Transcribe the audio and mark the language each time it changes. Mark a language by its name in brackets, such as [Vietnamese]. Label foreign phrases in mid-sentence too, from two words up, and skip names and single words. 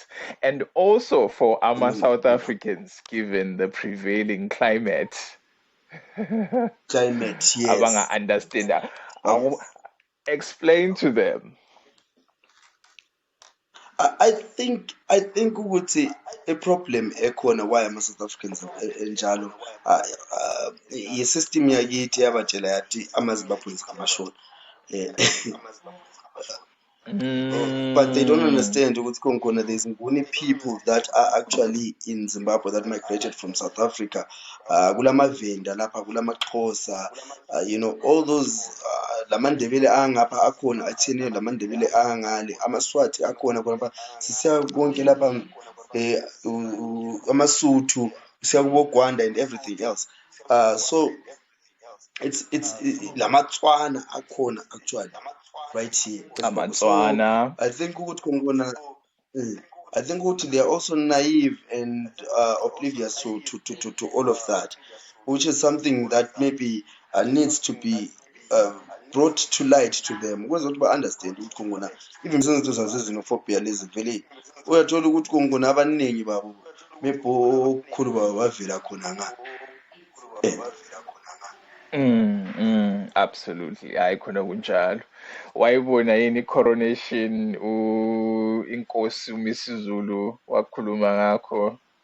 [English] And also for our South Africans, given the prevailing climate, Climate, yes. abanga understand that. Explain to them. I think [North Ndebele] ukuthi [English] a problem [North Ndebele] ekhona why ama-South Africans enjalo, i-system yakithi yabatshela yathi amaZimbabweans amashona. [English] But they don't understand [North Ndebele] ukuthi khona [English] there's only people that are actually in Zimbabwe that migrated from South Africa. [North Ndebele] Kulamavenda lapha, kulamaXhosa, [English] all those [North Ndebele] lamandebele angapha akhona athene, lamandebele angale, amaswati akhona khona, sisiya konke lapha, amasuthu, siya kubo Gwanda [English] and everything else. So it's [North Ndebele] lamaTswana akhona [English] actually right here. So I think they are also naive and oblivious to all of that, which is something that maybe needs to be brought to light to them. [North Ndebele] Ukwenza ukuthi ba-understand ukuthi khona even izinto zase-xenophobia lezi vele uyathola ukuthi khona abaningi babo maybe okhulu babo bavela khona nga. [English] Absolutely. [North Ndebele] Hayi khona kunjalo. Wayibona yini i-coronation inkosi uMisuzulu wakhuluma ngakho?